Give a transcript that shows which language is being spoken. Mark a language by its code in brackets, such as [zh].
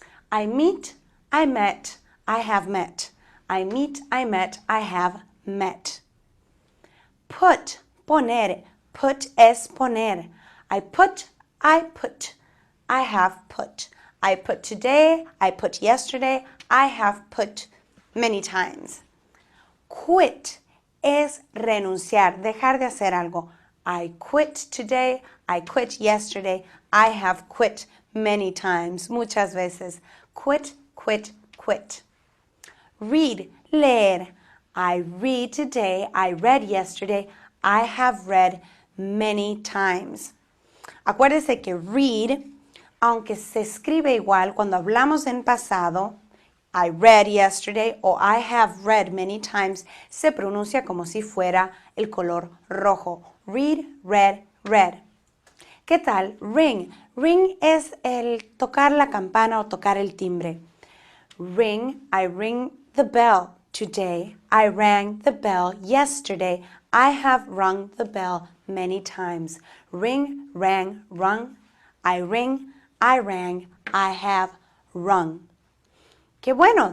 [en] I meet, I met, I have met. I meet, I met, I have met. [es] Put, poner. Put es poner. [en] I put, I have put. I put today, I put yesterday, I have put many times. [es] Quit es renunciar, dejar de hacer algo. [en] I quit today, I quit yesterday, I have quit many times, [es] muchas veces. [en] Quit, quit, quit. Read, leer. I read today, I read yesterday, I have read many times. [es] Acuérdese que read, aunque se escribe igual cuando hablamos en pasado, [en] I read yesterday [es] o [en] I have read many times, [es] se pronuncia como si fuera el color rojo. [en] Read, read, read. [es] ¿Qué tal? [en] Ring. [es] Ring es el tocar la campana o tocar el timbre. [en] Ring, I ring the bell today. I rang the bell yesterday. I have rung the bell many times. Ring, rang, rung. I ring, I rang, I have rung. [es] ¡Qué bueno!